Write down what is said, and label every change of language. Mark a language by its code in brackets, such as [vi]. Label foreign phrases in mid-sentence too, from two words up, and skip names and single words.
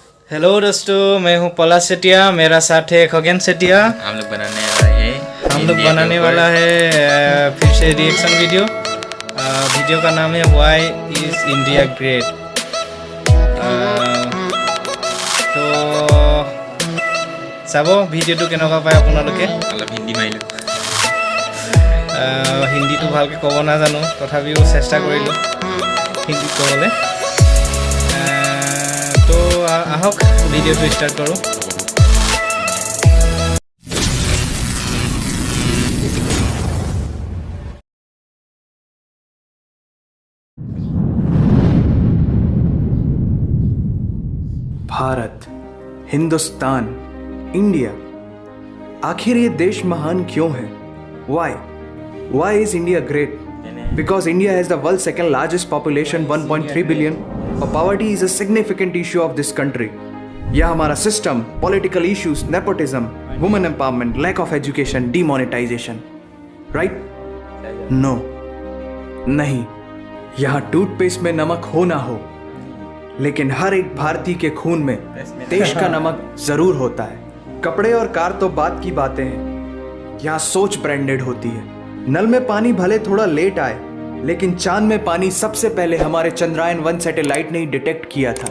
[hi] हेलो दोस्तों, मैं हूं पलाश सेठिया, मेरा साथ है खगेन सेठिया। हम लोग बनाने वाला है फिर से [en] reaction video. [hi] वीडियो का नाम है व्हाई इज इंडिया ग्रेट। तो [as] চাব ভিডিঅ'টো কেনেকুৱা পায় আপোনালোকে। অলপ হিন্দী মাৰিলোঁ, হিন্দীটো ভালকৈ ক'ব নাজানো, তথাপিও চেষ্টা কৰিলোঁ হিন্দীত ক'বলৈ। তো আহক ভিডিঅ'টো ষ্টাৰ্ট কৰোঁ। [hi] भारत, हिंदुस्तान, इंडिया, आखिर ये देश महान क्यों है? [en] Why is India great? Because India has the world's second largest population, 1.3 billion. [hi] और [en] poverty is a significant issue of this country. [hi] यह हमारा सिस्टम, [en] political issues, nepotism, women empowerment, lack of education, demonetization, right? No, [hi] नहीं। यहाँ टूथपेस्ट में नमक हो ना हो, लेकिन हर एक भारतीय के खून में देश का नमक जरूर होता है। कपड़े और कार तो बात की बातें हैं, यहाँ सोच ब्रांडेड होती है। नल में पानी भले थोड़ा लेट आए, लेकिन चांद में पानी सबसे पहले हमारे चंद्रयान 1 सैटेलाइट ने ही डिटेक्ट किया था।